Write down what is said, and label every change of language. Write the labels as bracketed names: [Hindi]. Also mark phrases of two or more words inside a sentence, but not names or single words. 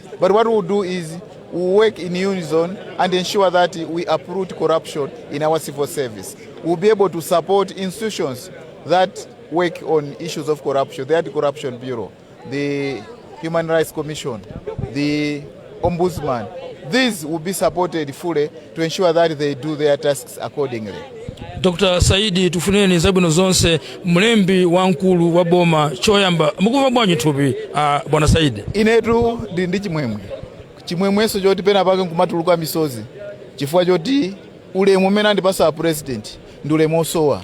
[English] But what we'll do is we'll work in unison and ensure that we uproot corruption in our civil service. We'll be able to support institutions that work on issues of corruption, the Anti-Corruption Bureau, the Human Rights Commission, the Ombudsman. These will be supported fully to ensure that they do their tasks accordingly. Dr. [Nyanja] Saidi, tufuneni zabwino zonse mlembi wankulu wa boma choyamba mukuva bwanji thupi bwana Saidi. Inetu ndi chimwemwe. Chimwemweso choti pena pake nkumatuluka misozi. Chifukwa choti ulemu umene andipasa president ndi ulemu osowa.